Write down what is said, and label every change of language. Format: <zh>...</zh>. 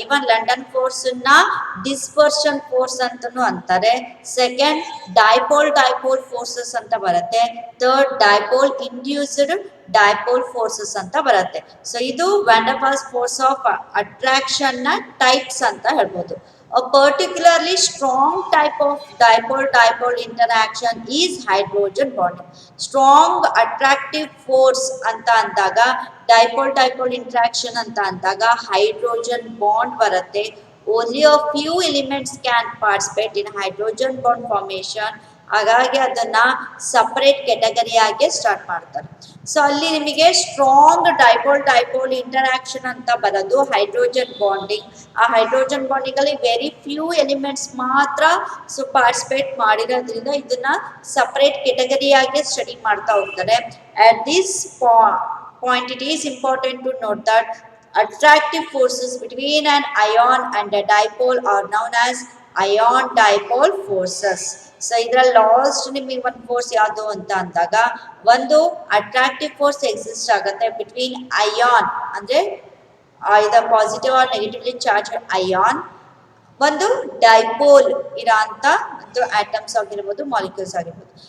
<kn>Even London force ನ dispersion force ಅಂತಾನು ಅಂತಾರೆ. ಸೆಕೆಂಡ್ ಡೈಪೋಲ್ ಫೋರ್ಸಸ್ ಅಂತ ಬರುತ್ತೆ. Third dipole induced dipole forces ಅಂತ ಬರುತ್ತೆ. ಸೊ ಇದು wander walls force of attraction ನ ಟೈಪ್ಸ್ ಅಂತ ಹೇಳ್ಬೋದು.</kn> <en>A particularly strong type of dipole interaction is hydrogen bonding. Strong attractive force</en> <kn>anta andaga</kn> <en>dipole interaction anta andaga hydrogen bond</en> <kn>baratte.</kn> <en>Only a few elements can participate in hydrogen bond formation.</en> <kn>ಹಾಗಾಗಿ ಅದನ್ನ separate category ಆಗಿ start ಮಾಡ್ತಾರೆ. So ಅಲ್ಲಿ ನಿಮಗೆ strong dipole interaction ಅಂತ ಬರೋದು hydrogen bonding. ಆ hydrogen bonding ಅಲ್ಲಿ ವೆರಿ ಫ್ಯೂ ಎಲಿಮೆಂಟ್ಸ್ ಮಾತ್ರ ಸೊ ಪಾರ್ಟಿಸಿಪೇಟ್ ಮಾಡಿರೋದ್ರಿಂದ ಇದನ್ನ ಸಪರೇಟ್ ಕೆಟಗರಿಯಾಗಿ ಸ್ಟಡಿ ಮಾಡ್ತಾ ಹೋಗ್ತಾರೆ.</kn> <en>At this point it is important to note that attractive forces between an ion and a dipole are known as ion dipole forces.</en> <kn>So ಇದ್ರಲ್ಲಿ last ನಿಮಗೆ ಒಂದು force ಯಾವುದು ಅಂತ ಅಂದಾಗ ಒಂದು ಅಟ್ರಾಕ್ಟಿವ್ ಫೋರ್ಸ್ ಎಕ್ಸಿಸ್ಟ್ ಆಗುತ್ತೆ ಬಿಟ್ವೀನ್ ಅಯಾನ್ ಅಂದ್ರೆ ಇದರ</kn> <en>positive or negatively charge ion,</en> <kn>ಒಂದು ಡೈಪೋಲ್ ಇರೋ ಅಂತ ಒಂದು ಆಟಮ್ಸ್ ಆಗಿರ್ಬೋದು ಮಾಲಿಕ್ಯೂಲ್ಸ್ ಆಗಿರ್ಬೋದು.</kn>